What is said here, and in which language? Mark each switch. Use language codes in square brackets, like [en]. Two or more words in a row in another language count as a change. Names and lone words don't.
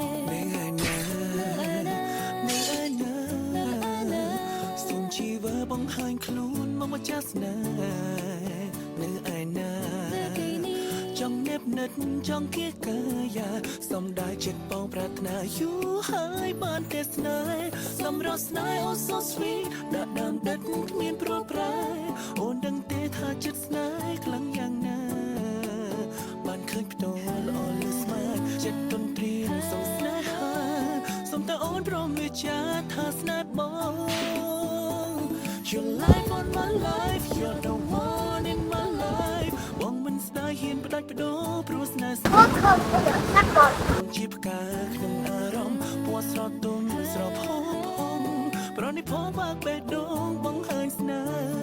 [km] នៅឯណានៅឯណានៅឯណានៅឯណាសូមជីវើបង្ហាញខ្លួនមកម្ចាស់ស្នេហ៍នៅឯណានៅទីនេះចង់នៅ និតចង់គៀកកាយាសំដាយចិត្តបងប្រាថ្នាយូរហើយបានទេស្នេហ៍សម្រស់ស្នេហ៍ [en] Oh so sweet [km] ដកដើមដិតគ្មានព្រួយប្រែអូនដឹងទេថាចិត្តស្នេហ៍ខ្លាំងយ៉ាងណា បានឃើញផ្ទាល់ល្អលើស្មាចិត្តទន្ទ្រានសងស្នេហាសូមតើអូនព្រមវាចាថាស្នេហ៍បង [en] Your life on my life You're the one in my life [km] បងមិនស្ដាយហ៊ានផ្ដាច់បដូរព្រោះស្នេហ៍ស្នេហ៍ ជាផ្កាក្នុងអារម្មណ៍ពណ៌ស្រទន់ស្រស់ផូរផង់ប្រណិតផងបើកបេះដូងបង្ហាញស្នេហ៍